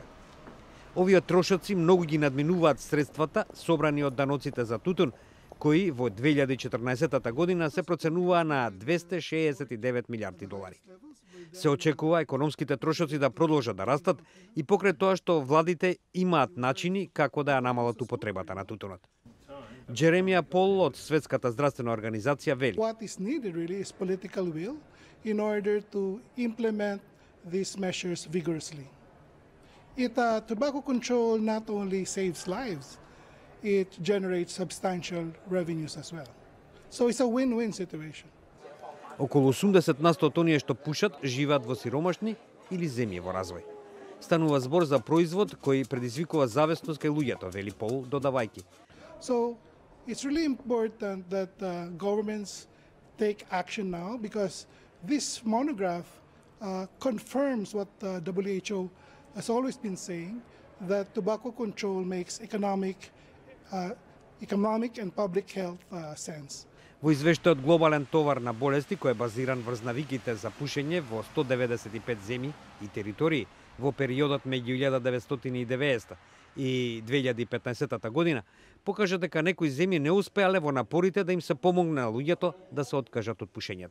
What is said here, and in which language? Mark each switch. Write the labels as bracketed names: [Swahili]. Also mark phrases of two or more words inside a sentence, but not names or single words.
[Macedonian] Овие трошоци многу ги надминуваат средствата собрани од даноците за тутун, кои во 2014 година се проценуваа на 269 милиарди долари. Се очекува економските трошоци да продолжат да растат и покрај тоа што владите имаат начини како да ја намалат употребата на тутунот. Джеремија Пол од Светската здравствена организација вели: [English] What is needed really is political will in order to implement these measures vigorously. Tobacco control not only saves lives, it generates substantial revenues as well. So it's a win-win situation. [Macedonian] Околу 80% од оние што пушат живеат во сиромашни или земји во развој. Станува збор за производ кој предизвикува зависност кај луѓето, вели Пол, додавајќи. [English] So it's really important that governments take action now because this monograph confirms what the WHO has always been saying, that tobacco control makes economic and public health sense. [Macedonian] Во извештајот Глобален товар на болести, кој е базиран врз навиките за пушење во 195 земји и територии во периодот меѓу 1990 и 2015 година, покажа дека некои земји не успеале во напорите да им се помогне на луѓето да се откажат од пушењето.